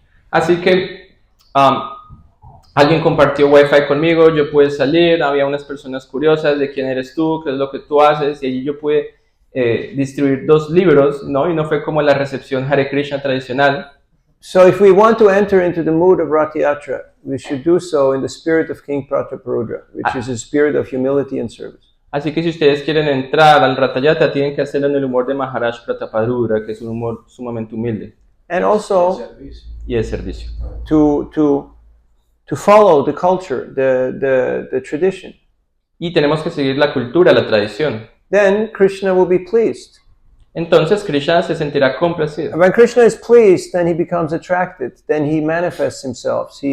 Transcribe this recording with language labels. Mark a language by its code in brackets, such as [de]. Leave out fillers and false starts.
[es] Así que alguien compartió Wi-Fi conmigo, yo pude salir, había unas personas curiosas de quién eres tú, qué es lo que tú haces, y allí yo pude distribuir 2 libros, ¿no? Y no fue como la recepción Hare Krishna tradicional. [en] So if we want to enter into the mood of Rath Yatra, we should do so in the spirit of King Prataparudra, which is a spirit of humility and service. [es] Así que si ustedes quieren entrar al Rath Yatra, tienen que hacerlo en el humor de Maharaj Prataparudra, que es un humor sumamente humilde [en] And also [es] y de servicio. [en] to follow the culture, the tradition. [es] Y tenemos que seguir la cultura, la tradición. [en] Then Krishna will be pleased. [es] Entonces Krishna se sentirá complacido. [en] And when Krishna is pleased, then he becomes attracted. Then he manifests himself.